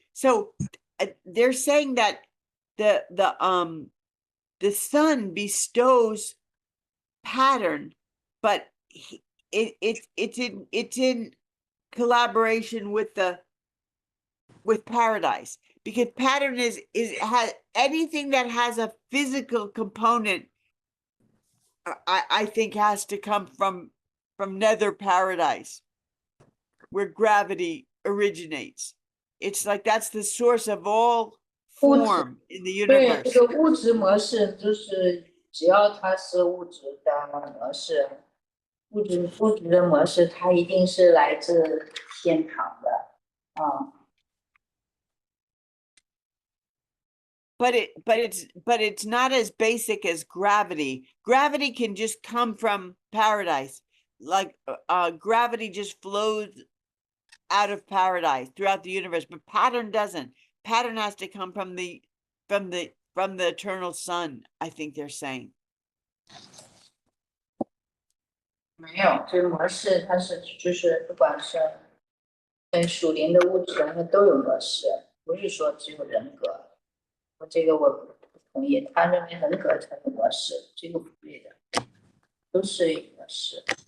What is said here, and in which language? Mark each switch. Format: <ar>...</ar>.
<en>So they're saying that the son bestows pattern, but it's in collaboration with paradise, because pattern has anything that has a physical component. I think has to come from nether paradise, where gravity originates. It's like that's the source of all form in the</en> <zh>对，</zh> <en>universe.</en> <zh>这个物质模式就是只要它是物质的模式，物质的模式，它一定是来自天堂的啊。</zh> <en>But it's not as basic as gravity. Gravity can just come from paradise. Like gravity just flows out of paradise throughout the universe, but pattern doesn't. Pattern has to come from the eternal son, I think they're saying.</en> <zh>没有，这个模式它是就是不管是属灵的物质，它都有模式，不是说只有人格。这个我不同意，他认为人格才是模式，这个不对的，都是有模式。</zh>